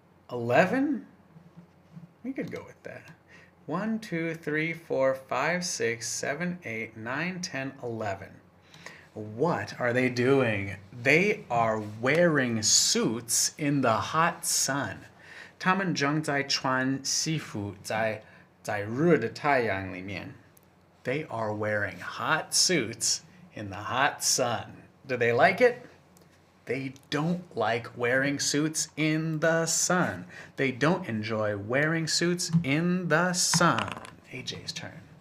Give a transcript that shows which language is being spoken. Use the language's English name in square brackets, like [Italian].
[English] 11? We could go with that. 1, 2, 3, 4, 5, 6, 7, 8, 9, 10, 11. What are they doing? They are wearing suits in the hot sun. [Chinese] 他们正在穿西服在热的太阳里面. [English] They are wearing hot suits in the hot sun. Do they like it? They don't like wearing suits in the sun. They don't enjoy wearing suits in the sun. AJ's turn.